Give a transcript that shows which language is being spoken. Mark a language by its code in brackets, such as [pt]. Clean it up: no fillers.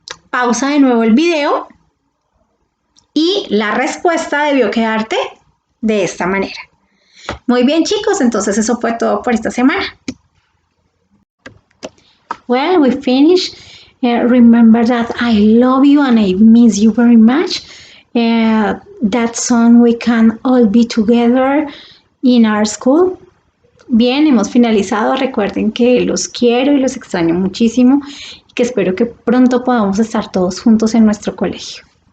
[es] Pausa de nuevo el video y la respuesta debió quedarte de esta manera. Muy bien, chicos, entonces eso fue todo por esta semana. [en] Well, we finished. Remember that I love you and I miss you very much. That song we can all be together in our school. [es] Bien, hemos finalizado. Recuerden que los quiero y los extraño muchísimo y que espero que pronto podamos estar todos juntos en nuestro colegio.